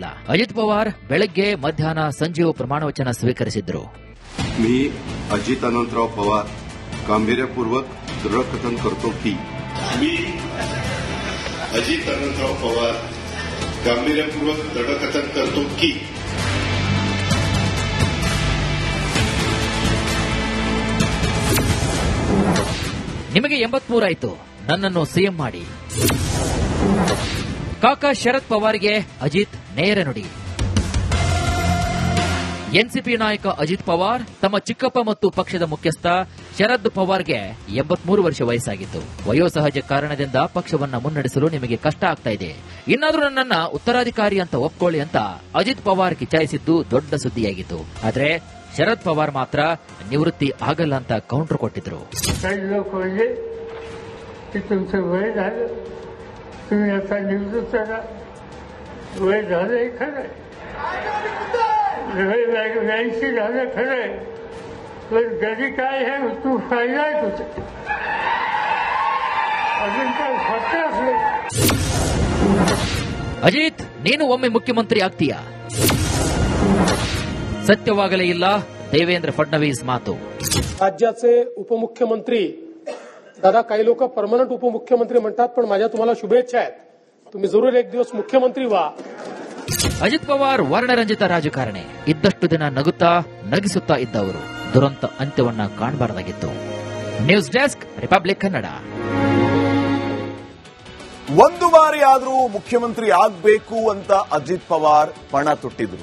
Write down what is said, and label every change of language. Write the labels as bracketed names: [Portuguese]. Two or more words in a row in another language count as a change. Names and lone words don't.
[Kannada] ಅಜಿತ್ ಪವಾರ್ ಬೆಳಗ್ಗೆ ಮಧ್ಯಾಹ್ನ ಸಂಜೆಯೂ ಪ್ರಮಾಣ ವಚನ ಸ್ವೀಕರಿಸಿದ್ರು. [Marathi] मी अजित अनंतराव पवार गांभीर्यपूर्वक दृढकथन करतो की मी अजित अनंतराव पवार गांभीर्यपूर्वक दृढकथन करतो की [Kannada] ನಿಮಗೆ 83 ಆಯ್ತು, ನನ್ನನ್ನು ಸಿಎಂ ಮಾಡಿ. ಕಾಕಾ ಶರದ್ ಪವಾರ್ಗೆ ಅಜಿತ್ ನೇರ ನುಡಿ. ಎನ್ಸಿಪಿ ನಾಯಕ ಅಜಿತ್ ಪವಾರ್ ತಮ್ಮ ಚಿಕ್ಕಪ್ಪ ಮತ್ತು ಪಕ್ಷದ ಮುಖ್ಯಸ್ಥ ಶರದ್ ಪವಾರ್ಗೆ 83 ವರ್ಷ ವಯಸ್ಸಾಗಿತ್ತು. ವಯೋಸಹಜ ಕಾರಣದಿಂದ ಪಕ್ಷವನ್ನ ಮುನ್ನಡೆಸಲು ನಿಮಗೆ ಕಷ್ಟ ಆಗ್ತಾ ಇದೆ, ಇನ್ನಾದ್ರೂ ನನ್ನನ್ನ ಉತ್ತರಾಧಿಕಾರಿ ಅಂತ ಒಪ್ಕೊಳ್ಳಿ ಅಂತ ಅಜಿತ್ ಪವಾರ್ ಕಿಚಾಯಿಸಿದ್ದು ದೊಡ್ಡ ಸುದ್ದಿಯಾಗಿತ್ತು. ಆದ್ರೆ ಶರದ್ ಪವಾರ್ ಮಾತ್ರ ನಿವೃತ್ತಿ ಆಗಲ್ಲ ಅಂತ ಕೌಂಟರ್ ಕೊಟ್ಟಿದ್ರು. [Marathi] तुम्ही आता निवृत्त करा, वय झालंय खरंय, 80 झालं खरंय, पण घरी काय आहे तू फायदा आहे तुझा, अजून काय स्वतः असलं. [Kannada] ಅಜಿತ್, ನೀನು ಒಮ್ಮೆ ಮುಖ್ಯಮಂತ್ರಿ ಆಗ್ತೀಯಾ? ಸತ್ಯವಾಗಲೇ ಇಲ್ಲ ದೇವೇಂದ್ರ ಫಡ್ನವೀಸ್ ಮಾತು. [Marathi] राज्याचे उपमुख्यमंत्री, दादा काही लोक परमनंट उपमुख्यमंत्री म्हणतात, पण माझ्या तुम्हाला शुभेच्छा आहेत. तुम्ही जरूर एक दिवस मुख्यमंत्री व्हा. [Kannada] ಅಜಿತ್ ಪವಾರ್ ವರ್ಣರಂಜಿತ ರಾಜಕಾರಣಿ. ಇದ್ದಷ್ಟು ದಿನ ನಗುತ್ತಾ ನಗಿಸುತ್ತಾ ಇದ್ದವರು ದುರಂತ ಅಂತ್ಯವನ್ನ ಕಾಣಬಾರದಾಗಿತ್ತು. ನ್ಯೂಸ್ ಡೆಸ್ಕ್, ರಿಪಬ್ಲಿಕ್ ಕನ್ನಡ. ಒಂದು ಬಾರಿ ಆದರೂ ಮುಖ್ಯಮಂತ್ರಿ ಆಗಬೇಕು ಅಂತ ಅಜಿತ್ ಪವಾರ್ ಪಣ ತೊಟ್ಟಿದ್ರು.